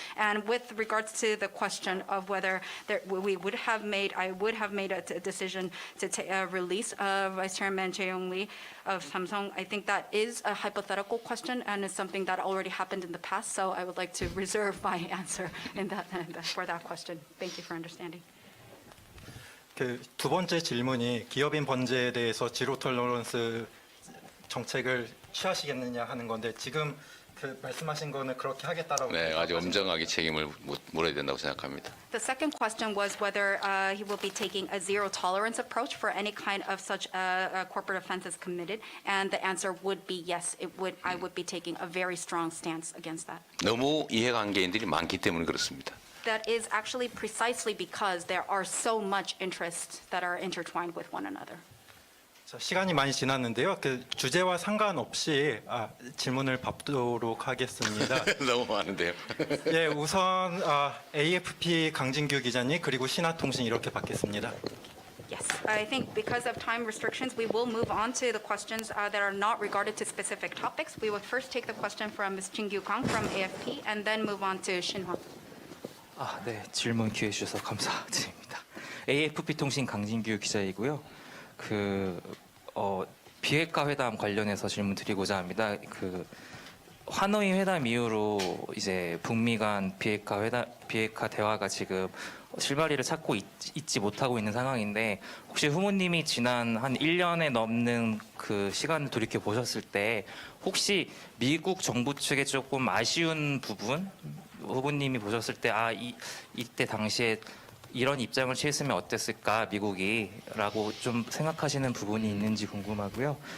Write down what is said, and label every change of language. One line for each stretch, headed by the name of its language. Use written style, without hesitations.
English: And with regards to the question of whether I would have made a decision to release Vice Chairman Jae Yong Lee of Samsung, I think that is a hypothetical question and is something that already happened in the past. So I would like to reserve my answer for that question. Thank you for understanding.
Korean: 그 두 번째 질문이 기업인 번제에 대해서 지로 톨러런스 정책을 취하시겠느냐 하는 건데 지금 그 말씀하신 거는 그렇게 하겠다라고. 네, 아주 엄정하게 책임을 물어야 된다고 생각합니다.
English: The second question was whether he will be taking a zero tolerance approach for any kind of such corporate offenses committed, and the answer would be yes. I would be taking a very strong stance against that.
Korean: 너무 이해관계인들이 많기 때문에 그렇습니다.
English: That is actually precisely because there are so much interests that are intertwined with one another.
Korean: 자, 시간이 많이 지났는데요. 그 주제와 상관없이 질문을 받도록 하겠습니다. 너무 많은데요. 예, 우선 AFP 강진규 기자님 그리고 신화통신 이렇게 받겠습니다.
English: Yes, I think because of time restrictions, we will move on to the questions that are not regarded to specific topics. We would first take the question from Ms. Jin-Gyu Kang from AFP and then move on to Shinhwa.
Korean: 네, 질문 기회 주셔서 감사드립니다. AFP 통신 강진규 기자이고요. 비핵화 회담 관련해서 질문 드리고자 합니다. 하노이 회담 이후로 이제 북미 간 비핵화 대화가 지금 실마리를 찾고 있지 못하고 있는 상황인데 혹시 후보님이 지난 한 1년에 넘는 그 시간을 돌이켜 보셨을 때 혹시 미국 정부 측에 조금 아쉬운 부분 후보님이 보셨을 때 이때 당시에 이런 입장을 취했으면 어땠을까 미국이라고 좀 생각하시는 부분이 있는지 궁금하고요.